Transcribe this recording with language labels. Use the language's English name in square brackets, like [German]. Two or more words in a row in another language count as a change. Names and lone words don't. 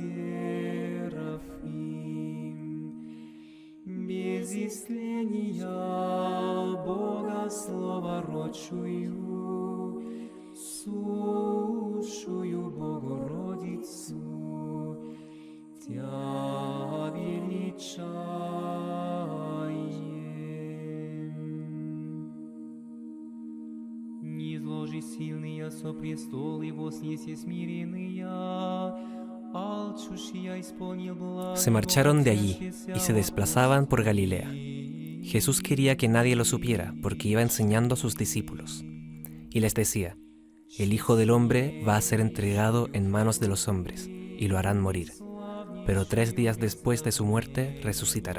[Church Slavic] серафим, без истления Бога словородшую, сущую Богородицу, Тя величаем. Низложи сильные со престол и вознеси смиренные, алчущие исполнил благо. [Spanish] Se marcharon de allí y se desplazaban por Galilea. Jesús quería que nadie lo supiera porque iba enseñando a sus discípulos. Y les decía, el Hijo del Hombre va a ser entregado en manos de los hombres y lo harán morir, pero 3 días después de su muerte resucitará.